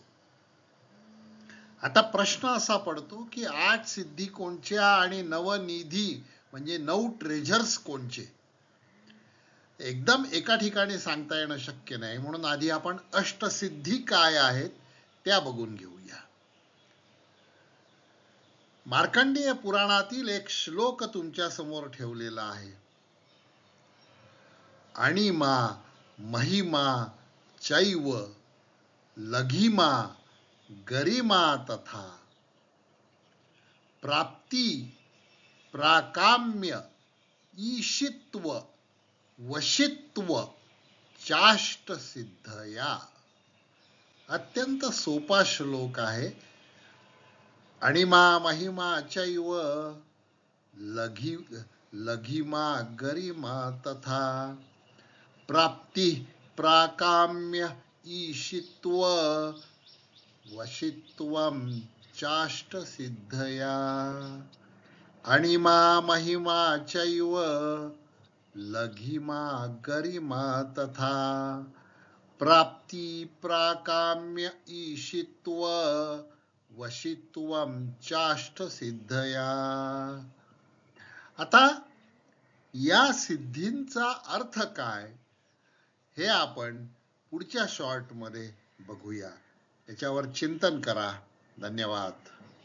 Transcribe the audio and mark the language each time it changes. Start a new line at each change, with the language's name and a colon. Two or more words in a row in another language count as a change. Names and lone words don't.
Marathi: आता प्रश्न असा पडतो की 8 सिद्धी कोणच्या आणि नवनिधी म्हणजे 9 ट्रेजर्स कोणचे. एकदम एका ठिकाणी सांगता येणं शक्य नाही, म्हणून आधी आपण अष्टसिद्धी काय आहेत त्या बघून घेऊया. मार्कंडेय पुराणातील एक श्लोक तुमच्या समोर ठेवलेला आहे.
Sanskrit: अणिमा महिमा चैव लघिमा गरिमा तथा प्राप्ती प्राकाम्य ईशित्व वशित्व चाष्ट सिद्धया.
Marathi: अत्यंत सोपा श्लोक आहे.
Sanskrit: अणिमा महिमा चैव लघिमा गरिमा तथा प्राप्ती प्राकाम्य ईशित्व वशित्वम चाष्ट सिद्धया. अणिमा महिमा चैव लघिमा गरिमा तथा प्राप्ती प्राकाम्य ईशित्व वशित्वम चाष्ट सिद्धया.
Marathi: आता या सिद्धींचा अर्थ काय हे आपण पुढच्या शॉर्ट मध्ये बघूया. याच्यावर चिंतन करा. धन्यवाद.